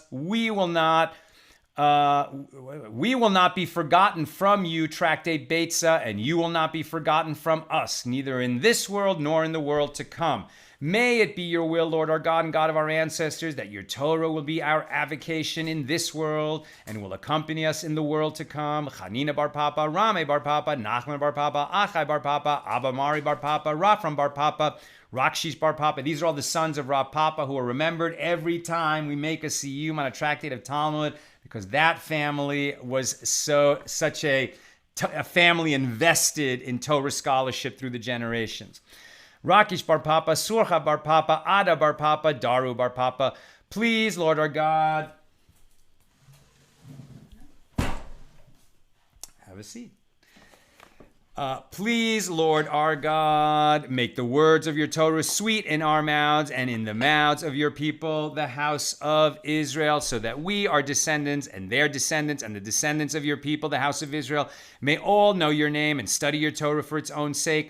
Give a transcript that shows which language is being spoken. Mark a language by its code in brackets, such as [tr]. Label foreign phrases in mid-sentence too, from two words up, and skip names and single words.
[en] We will not be forgotten from you, Tractate Beitzah, and you will not be forgotten from us, neither in this world nor in the world to come. May it be your will, Lord our God and God of our ancestors, that your Torah will be our avocation in this world and will accompany us in the world to come. Chanina bar Papa, Rame bar Papa, Nachman bar Papa, Achai bar Papa, Abba Mari bar Papa, Rafram bar Papa, Rakshish bar Papa. These are all the sons of Rav Papa who are remembered every time we make a siyum on a tractate of Talmud, because that family was such a family invested in Torah scholarship through the generations. Rakish bar Papa, Surcha bar Papa, Ada bar Papa, Daru bar Papa. Please, Lord our God, have a seat. Please, Lord our God, make the words of your Torah sweet in our mouths and in the mouths of your people, the house of Israel, so that we, our descendants, and their descendants, and the descendants of your people, the house of Israel, may all know your name and study your Torah for its own sake.